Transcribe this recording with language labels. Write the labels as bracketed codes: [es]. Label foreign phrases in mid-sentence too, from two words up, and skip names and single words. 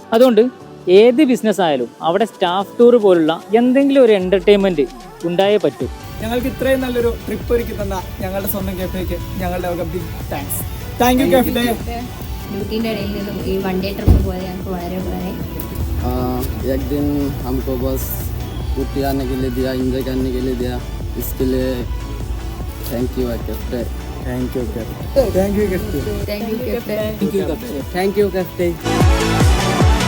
[ml] അതുകൊണ്ട് ഏത് ബിസിനസ് ആയാലും അവിടെ [en] staff tour [ml] പോലുള്ള എന്തെങ്കിലും ഒരു എന്റർടൈൻമെന്റ് ഉണ്ടായേ പറ്റൂ. ഞങ്ങൾക്ക് ഇത്രയും നല്ലൊരു ട്രിപ്പ് ഒരുക്കി തന്ന ഞങ്ങളുടെ സ്വന്തം കഫേക്ക് ഞങ്ങളുടെ [en] big thanks. Thank you Cafe. [ml] ഡ്യൂട്ടിൻ്റെ ഇടയിൽ നിന്നും ഈ [en] one day trip [ml] പോയത് ഞങ്ങൾക്ക് വളരെ ഉപകാരമായി. [hi] एक दिन हमको बस ऊटी आने के लिए दिया, एंजॉय करने के लिए दिया, इसके लिए [en] thank you Captain. Thank you Cafe. Thank you Cafe. Thank you Cafe. Thank you Captain.